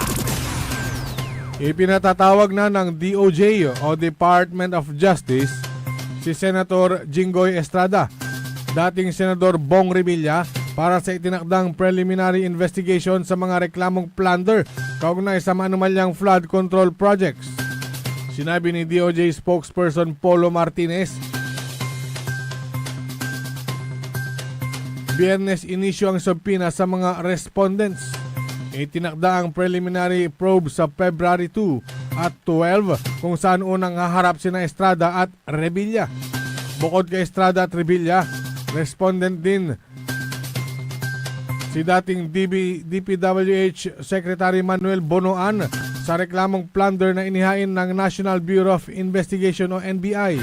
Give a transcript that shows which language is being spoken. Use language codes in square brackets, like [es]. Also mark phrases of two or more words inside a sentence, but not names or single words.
[tl] ipinatatawag na ng DOJ o Department of Justice si Senator Jinggoy Estrada, dating Senador Bong Revilla, para sa itinakdang [en] preliminary investigation [tl] sa mga reklamong plunder kaugnay sa maanumalyang [en] flood control projects. [tl] Sinabi ni DOJ spokesperson Polo Martinez, Biyernes inisyu ang subpoena sa mga respondents. Itinakda ang [en] preliminary probe [tl] sa February 2 at 12 kung saan unang haharap sina Estrada at Revilla. Bukod kay Estrada at Revilla, respondent din si dating DPWH Secretary Manuel Bonoan sa reklamong plunder na inihain ng National Bureau of Investigation o NBI.